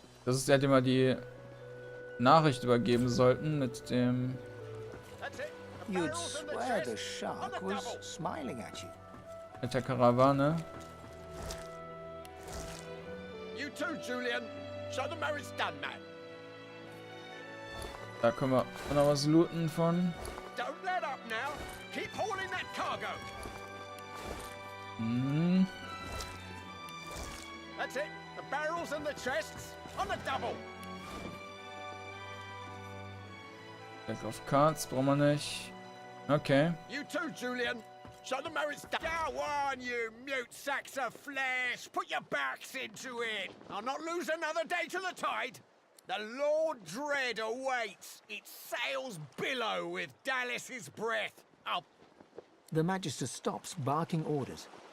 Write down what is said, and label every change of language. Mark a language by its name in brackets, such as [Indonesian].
[German] Das ist der, dem wir die Nachricht übergeben sollten mit dem. [English] You'd swear the shark was smiling at you. [German] Mit der Karawane. [English] You too, Julian. Show them how it's done, man. [German] Da können wir auch noch was looten von. [English] Don't let up now. Keep hauling that cargo. Mhm. That's it. The barrels and the chests on the double. [German] Back of Cards brauchen wir nicht. [English] Okay. You too, Julian. Show them how it's done. Go on, you mute sacks of flesh. Put your backs into it. I'll not lose another day to the tide. The Lord Dread awaits. Its sails billow with Dallas's breath. The Magister stops, barking orders.